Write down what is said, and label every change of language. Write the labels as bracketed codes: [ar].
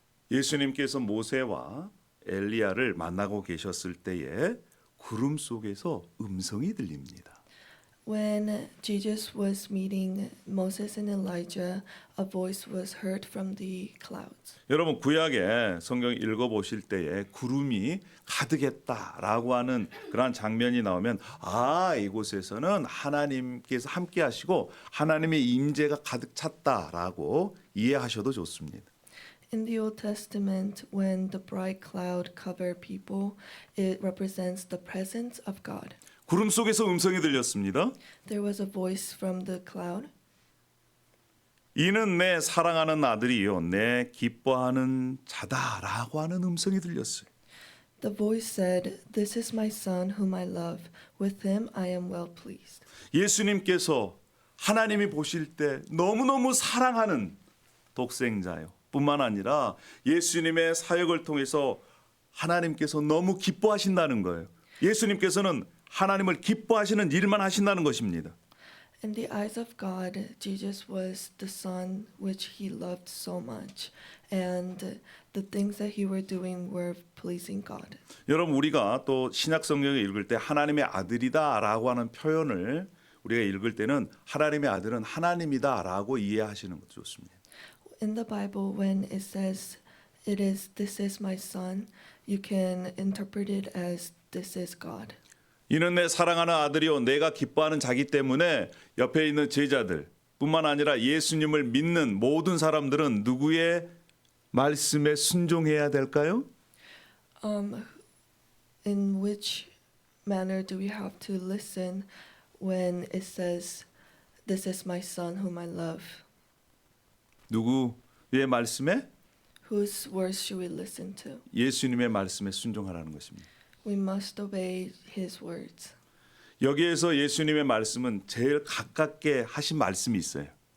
[ko] 예수님께서 모세와 엘리야를 만나고 계셨을 때에 구름 속에서 음성이 들립니다. [en] When Jesus was meeting Moses and Elijah, a voice was heard from the clouds. [ko] 여러분 구약에 성경 읽어보실 때에 구름이 가득했다라고 하는 그런 장면이 나오면 아 이곳에서는 하나님께서 함께하시고 하나님의 임재가 가득 찼다라고 이해하셔도 좋습니다. [en] In the Old Testament, when the bright cloud covered people, it represents the presence of God. [ko] 구름 속에서 음성이 들렸습니다. [en] There was a voice from the cloud. [ko] 이는 내 사랑하는 아들이요 내 기뻐하는 자다라고 하는 음성이 들렸어요. [en] The voice said, "This is my son whom I love. With him I am well pleased." [ko] 예수님께서 하나님이 보실 때 너무너무 사랑하는 독생자요. 뿐만 아니라 예수님의 사역을 통해서 하나님께서 너무 기뻐하신다는 거예요. 예수님께서는 하나님을 기뻐하시는 일만 하신다는 것입니다. [en] In the eyes of God, Jesus was the son which he loved so much, and the things that he were doing were pleasing God. [ko] 여러분 우리가 또 신약 성경을 읽을 때 하나님의 아들이다라고 하는 표현을 우리가 읽을 때는 하나님의 아들은 하나님이다라고 이해하시는 것도 좋습니다. [en] In the Bible, when it says this is my son, you can interpret it as this is God. [ko] 이는 내 사랑하는 아들이요 내가 기뻐하는 자기 때문에 옆에 있는 제자들 뿐만 아니라 예수님을 믿는 모든 사람들은 누구의 말씀에 순종해야 될까요? [en] In which manner do we have to listen when it says, "This is my son whom I love"? [ko] 누구의 말씀에? [en] Whose words should we listen to? [ko] 예수님의 말씀에 순종하라는 것입니다. [en] We must obey his words. [ko] 여기에서 예수님의 말씀은 제일 가깝게 하신 말씀이 있어요.